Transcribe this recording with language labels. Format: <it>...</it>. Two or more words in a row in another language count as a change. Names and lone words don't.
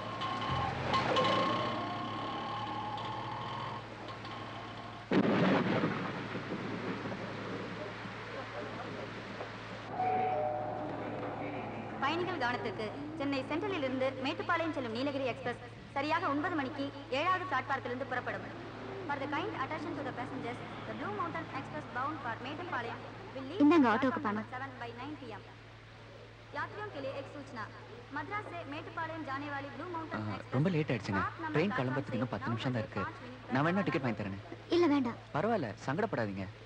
<ta>பயணிகள் கவனத்திற்கு. சென்னை சென்ட்ரலில் இருந்து மேட்டுப்பாளையம் செல்லும் நீலகிரி எக்ஸ்பிரஸ் சரியாக 9 மணிக்கு 7வது பிளாட்பாரத்திலிருந்து புறப்படும்.</ta> <en>For the kind attention to the passengers, the Blue Mountain Express bound for மேட்டுப்பாளையம் will leave</en> <ta>இந்தாங்க</ta> <en>platform</en> <ta>ஆட்டோக்கு</ta> <en>number</en> <ta>பணம்.</ta> <en>7 by 9 PM.</en> <hi>यात्रियों के लिए एक सूचना, मद्रास से मेट्टुपाளையம் जानेवाली ब्लू माउंटेन</hi> <ta>ரொம்ப லேட் ஆயிடுச்சுங்க. ட்ரெயின் கிளம்புறதுக்கு இன்னும் 10 நிமிஷம் தான் இருக்கு. நான் வேணா டிக்கெட் வாங்கி தரேன். இல்ல வேண்டாம். பரவாயில்ல, சங்கடப்படாதீங்க.</ta>